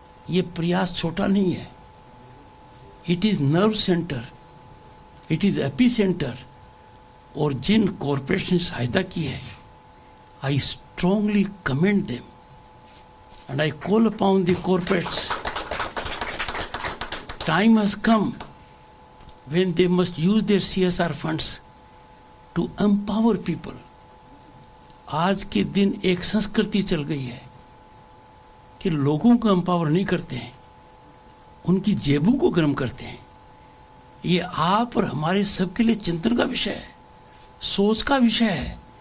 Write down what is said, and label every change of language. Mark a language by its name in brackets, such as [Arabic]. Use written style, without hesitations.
[Hindi] ये प्रयास छोटा नहीं है। [English] It is nerve centre, it is epicentre. [Hindi] और जिन कॉरपोरेशन ने सहायता की है, [English] I strongly commend them and I call upon the corporates. Time has come when they must use their CSR funds to empower people. [Hindi] आज के दिन एक संस्कृति चल गई है कि लोगों को एम्पावर नहीं करते हैं, उनकी जेबों को गर्म करते हैं। ये आप और हमारे सबके लिए चिंतन का विषय है, सोच का विषय है।